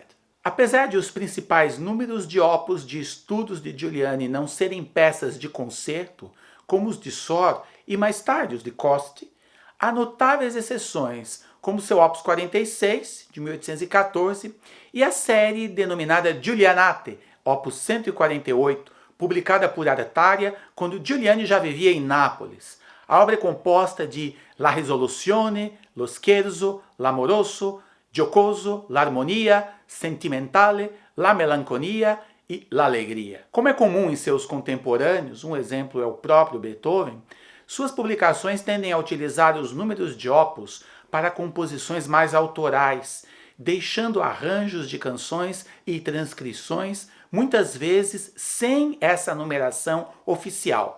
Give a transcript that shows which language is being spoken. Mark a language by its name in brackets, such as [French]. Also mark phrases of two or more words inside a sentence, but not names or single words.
[Portuguese] Apesar de os principais números de opus de estudos de Giuliani não serem peças de concerto, como os de Sor e mais tarde os de Costi, há notáveis exceções, como seu opus 46, de 1814, e a série denominada Giulianate, opus 148, publicada por Artaria quando Giuliani já vivia em Nápoles. A obra é composta de La Risoluzione, Lo Scherzo, L'Amoroso, Giocoso, L'Armonia, Sentimentale, La Melanconia e L'Allegria. Como é comum em seus contemporâneos, um exemplo é o próprio Beethoven, suas publicações tendem a utilizar os números de opus para composições mais autorais, deixando arranjos de canções e transcrições, muitas vezes sem essa numeração oficial.